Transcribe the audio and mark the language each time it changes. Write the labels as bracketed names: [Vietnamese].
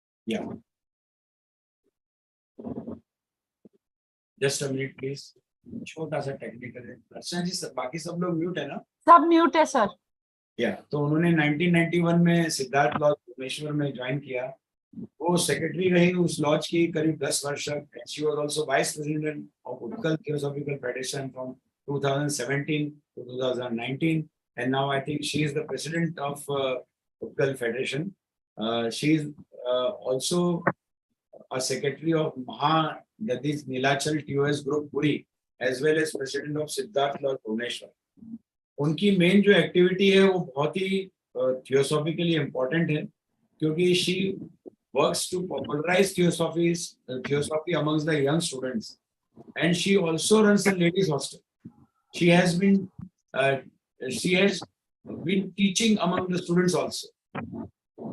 [Hindi] या just a minute please, छोटा सा टेक्निकल है. अर्चना जी, बाकी सब लोग म्यूट है ना? सब म्यूट है सर. या तो उन्होंने 1991 में सिद्धार्थ लॉज भुवनेश्वर में ज्वाइन किया. वो सेक्रेटरी रही उस लॉज की करीब 10 वर्ष तक. [English] She was also vice president of Utkal theosophical federation from 2017 to 2019, and now I think she is the president of Utkal Federation. She is also a secretary of Mahadadi's Nilachal TOS Group Puri, as well as president of Siddharth Lodge Bhubaneswar. [Hindi] उनकी main जो activity है वो बहुत ही थियोसॉफिकली important है, क्योंकि [English] She works to popularize theosophy amongst the young students, and she also runs a ladies hostel. She has been teaching among the students also.